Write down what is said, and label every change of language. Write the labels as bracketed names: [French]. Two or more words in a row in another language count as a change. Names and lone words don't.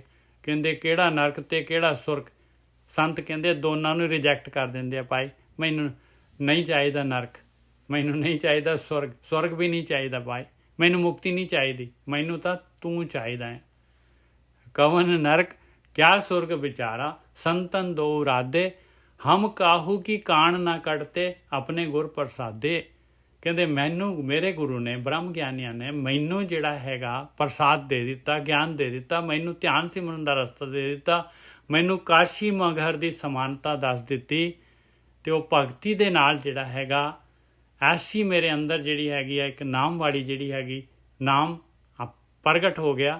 [Punjabi] ਕਹਿੰਦੇ ਕਿਹੜਾ ਨਰਕ ਤੇ ਕਿਹੜਾ ਸੁਰਗ। ਸੰਤ ਕਹਿੰਦੇ ਦੋਨਾਂ ਨੂੰ ਰਿਜੈਕਟ ਕਰ ਦਿੰਦੇ ਆ। ਭਾਈ ਮੈਨੂੰ ਨਹੀਂ ਚਾਹੀਦਾ ਨਰਕ, ਮੈਨੂੰ ਨਹੀਂ ਚਾਹੀਦਾ ਸੁਰਗ ਵੀ ਨਹੀਂ ਚਾਹੀਦਾ। ਭਾਈ ਮੈਨੂੰ ਮੁਕਤੀ ਨਹੀਂ ਚਾਹੀਦੀ, ਮੈਨੂੰ ਤਾਂ ਤੂੰ ਚਾਹੀਦਾ ਹੈ। [Braj] ਕਵਨ ਨਰਕ क्या सुर्ग विचारा संतन दो राधे हम काहू की कान ना कटते अपने गुर प्रसादे। [Punjabi] ਕਹਿੰਦੇ ਮੈਨੂੰ ਮੇਰੇ ਗੁਰੂ ਨੇ ਬ੍ਰਹਮ ਗਿਆਨੀਆਂ ਨੇ ਮੈਨੂੰ ਜਿਹੜਾ ਹੈਗਾ ਪ੍ਰਸਾਦ ਦੇ ਦਿੱਤਾ, ਗਿਆਨ ਦੇ ਦਿੱਤਾ, ਮੈਨੂੰ ਧਿਆਨ ਸਿਮਰਨ ਦਾ ਰਸਤਾ ਦੇ ਦਿੱਤਾ, ਮੈਨੂੰ ਕਾਸ਼ੀ ਮਗਹਰ ਦੀ ਸਮਾਨਤਾ ਦੱਸ ਦਿੱਤੀ ਤੇ ਉਹ ਭਗਤੀ ਦੇ ਨਾਲ ਜਿਹੜਾ ਹੈਗਾ ਐਸੀ ਮੇਰੇ ਅੰਦਰ ਜਿਹੜੀ ਹੈਗੀ ਆ ਇੱਕ ਨਾਮ ਵਾਲੀ ਜਿਹੜੀ ਹੈਗੀ ਨਾਮ ਪ੍ਰਗਟ ਹੋ ਗਿਆ।